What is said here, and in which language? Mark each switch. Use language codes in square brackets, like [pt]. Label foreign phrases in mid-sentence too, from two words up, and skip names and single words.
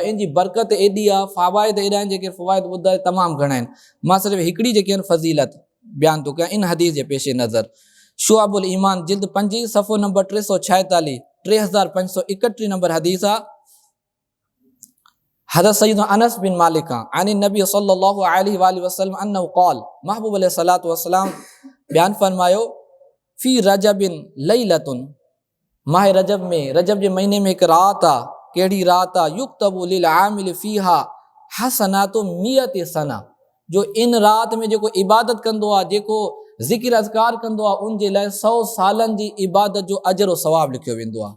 [sd] इन जी बरकत एॾी आहे, फ़वाइद एॾा आहिनि, जेके फ़वाइद ॿुधाए तमामु घणा आहिनि। मां सिर्फ़ु हिकिड़ी जेके आहिनि फ़ज़ीलत बयानु थो कयां इन हदीस जे पेश नज़र। शुअबुल ईमान जिल्द 5 सफ़ो नंबर 346 3531 नंबर हदीस आहे। [ar] حضرة سيدنا أنس بن مالك عن النبي صلى الله عليه وسلم أنه قال, [sd] महबूब [ar] عليه الصلاة والسلام [sd] बयान फरमायो, [ar] في رجب ليلة, [sd] माह रजब में, रजब जे महीने में हिकु रात आहे, कहिड़ी रात आहे, [ar] يكتب للعامل فيها حسنات مئة سنة, [sd] जो इन रात में जेको इबादत कंदो आहे, जेको ज़िक्र अज़कार कंदो आहे, उन जे लाइ 100 सालनि जी इबादत जो अजर सवाब लिखियो वेंदो आहे।